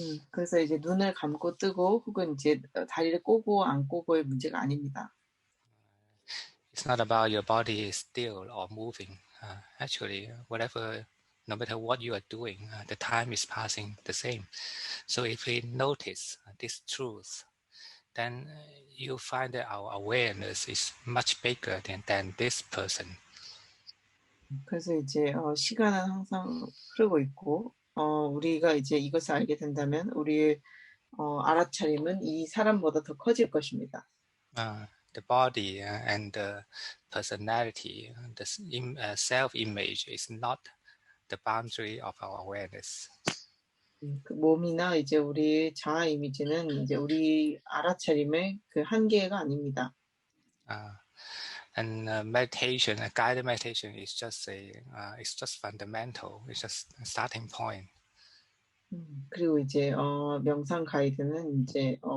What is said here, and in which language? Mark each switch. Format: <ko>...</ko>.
<ko>그래서 이제 눈을 감고 뜨고 혹은 이제 다리를 꼬고 안 꼬고의 문제가 아닙니다.</ko> <en>It's not about your body is still or moving. Actually, whatever, no matter what you are doing, the time is passing the same. So if we notice this truth, then you find that our awareness is much bigger than this person.</en> <ko>그래서 이제 시간은 항상 흐르고 있고 우리가 이제 이것을 알게 된다면 우리의 알아차림은 이 사람보다 더 커질 것입니다.</ko> <en>The body and the personality, the self-image is not the boundary of our awareness.</en> <ko>그 몸이나 이제 우리의 자아 이미지는 이제 우리 알아차림의 그 한계가 아닙니다.</ko> <en>And meditation, guided meditation is just it's just fundamental. It's just a starting point.</en> <ko>그리고 이제 명상 가이드는 이제</ko>